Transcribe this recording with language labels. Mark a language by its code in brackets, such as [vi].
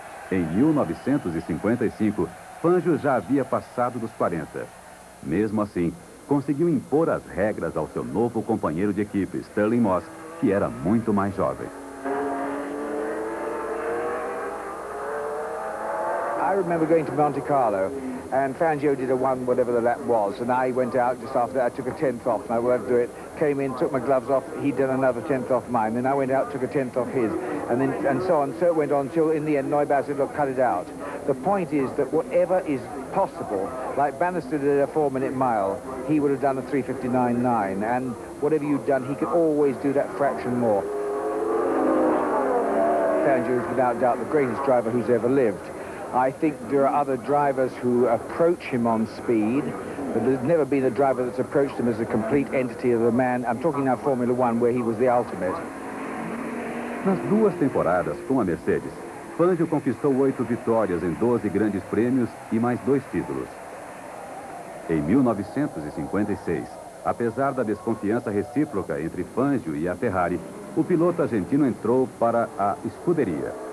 [pt] Em 1955, Fangio já havia passado dos 40. Mesmo assim, conseguiu impor as regras ao seu novo companheiro de equipe, Stirling Moss, que era muito mais jovem. [en] I remember going to Monte Carlo, and Fangio did a one, whatever the lap was, and I went out just after that. I took a 10th off, and I went to do it. Came in, took my gloves off. He did another 10th off mine. Then I went out, took a 10th off his, and so on. So it went on till in the end, Neubauer said, "Look, cut it out." The point is that whatever is possible, like Bannister did a 4-minute mile, he would have done a 3:59.9, and whatever you'd done, he could always do that fraction more. Fangio is without doubt the greatest driver who's ever lived. I think there are other drivers who approach him on speed, but there's never been a driver that's approached him as a complete entity of a man. I'm talking now Formula One, where he was the ultimate. [pt] Nas 2 temporadas com a Mercedes, Fangio conquistou 8 vitórias em 12 grandes prêmios e mais 2 títulos. Em 1956, apesar da desconfiança recíproca entre Fangio e a Ferrari, o piloto argentino entrou para a escuderia.